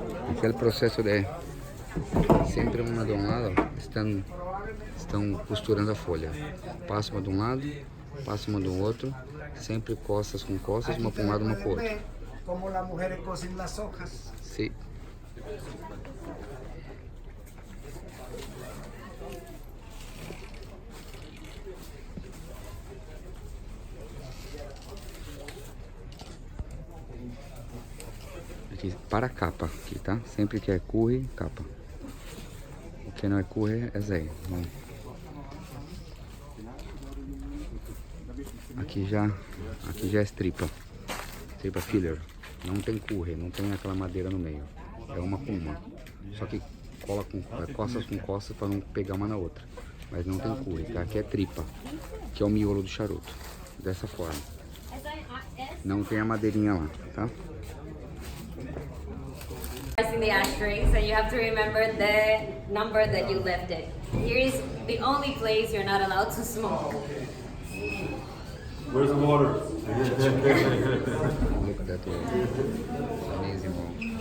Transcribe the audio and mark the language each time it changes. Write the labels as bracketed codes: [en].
[pt] Aqui é o processo de sempre uma de um lado estão costurando a folha. Passa uma de um lado, passa uma do outro, sempre costas com costas, uma para um lado, uma para o outro. [es] Como las mujeres cosen las hojas. [pt] Sim. Aqui, para a capa, aqui, tá? Sempre que é curry, capa. O que não é curry é zé. Aqui já é tripa. Tripa filler. Não tem curry, não tem aquela madeira no meio. É uma com uma. Só que cola com costas para não pegar uma na outra. Mas não tem curry, tá? Aqui é tripa, que é o miolo do charuto. Dessa forma. Não tem a madeirinha lá, tá? [en] In the ashtray, so you have to remember the number that you left it. Here is the only place you're not allowed to smoke. Where's the water? Look at that amazing mold.